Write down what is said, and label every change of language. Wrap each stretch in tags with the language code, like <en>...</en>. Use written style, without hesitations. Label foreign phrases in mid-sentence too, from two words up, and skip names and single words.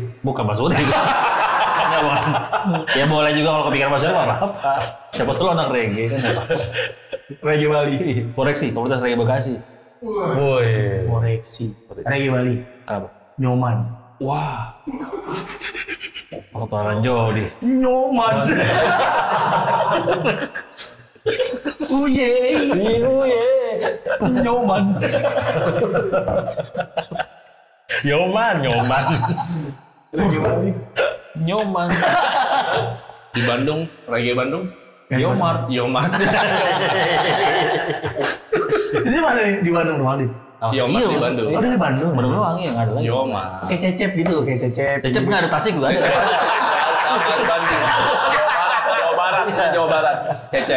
<id>bukan Mas Udah juga. Enggak, bukan. Ya boleh juga kalau kepikiran Mas Udah nggak apa-apa. Siapa tuh lo anak reggae kan nggak apa-apa. Reggae Bali. Koreksi, komunitas reggae Bekasi. Woi. Koreksi. Reggae Bali. Kenapa? Nyoman. wah, Kotoran Jody. Nyoman. Uye. Nyoman. Nyoman. Reggae Bali. Nyoman. di Bandung, reggae Bandung, Yomar. Yomar. Ini mana nih di Bandung doang, Dit? Oh, Yomar iya, di Bandung. Oh, dari Bandung. Baru wangi ya, nggak ada lagi. Yomar. Kayak Cecep gitu, kayak Cecep. Cecep nggak ada Tasik juga ada. Sama Bandung. Jawa Barat. Cecep.</id>